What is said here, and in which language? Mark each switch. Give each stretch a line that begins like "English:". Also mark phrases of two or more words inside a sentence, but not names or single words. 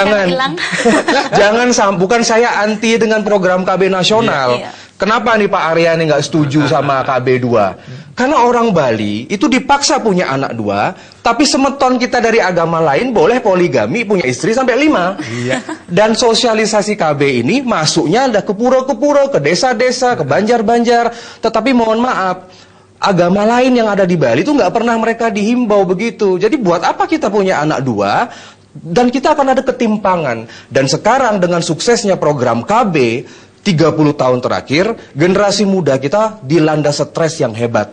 Indonesian: bukan saya anti dengan program KB nasional. Kenapa nih Pak Arya nih nggak setuju sama KB 2? Karena orang Bali itu dipaksa punya anak 2, tapi semeton kita dari agama lain boleh poligami, punya istri sampai 5. Dan sosialisasi KB ini masuknya ada ke pura-pura, ke desa-desa, ke banjar-banjar. Tetapi mohon maaf, agama lain yang ada di Bali itu nggak pernah mereka dihimbau begitu. Jadi buat apa kita punya anak 2? Dan kita akan ada ketimpangan. Dan sekarang dengan suksesnya program KB 30 tahun terakhir, generasi muda kita dilanda stres yang hebat.